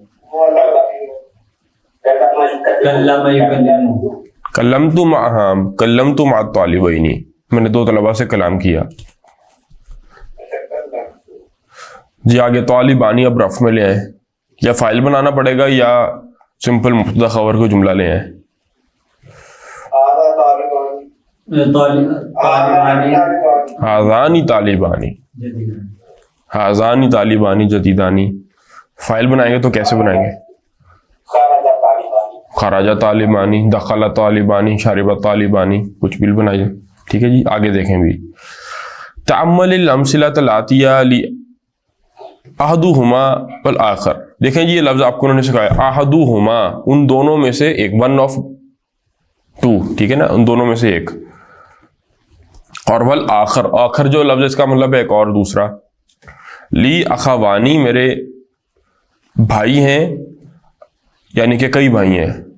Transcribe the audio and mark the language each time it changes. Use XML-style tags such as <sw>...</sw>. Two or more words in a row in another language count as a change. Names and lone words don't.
<ar>کلمت مع الطالبینی،</ar> <ur>میں نے 2 طلباء سے کلام کیا. جی آگے طالبانی اب رف میں لے آئیں. یا فائل بنانا پڑے گا یا سمپل مبتدا خبر کو جملہ لے آئیں.</ur> <ar>ہاذانی طالبانی، ہاذانی طالبانی جدیدانی.</ar> <ur>فائل بنائیں گے تو کیسے بنائیں گے؟</ur> <ar>خرج طالبانی، دخل طالبانی، شرب طالبانی،</ar> <ur>کچھ بھی بنائیے. ٹھیک ہے جی. آگے دیکھیں بھی.</ur> <ar>تعمل الامثلۃ الآتیہ احدہما والآخر.</ar> <ur>دیکھیں جی یہ لفظ آپ کو انہوں نے سکھایا احدہما، ان دونوں میں سے ایک، 1 of 2. ٹھیک ہے نا، ان دونوں میں سے ایک. اور والآخر، آخر جو لفظ اس کا مطلب ہے ایک اور دوسرا.</ur> <ar>لی اخوانی،</ar> <ur>میرے بھائی ہیں، یعنی کہ کئی بھائی ہیں.</ur>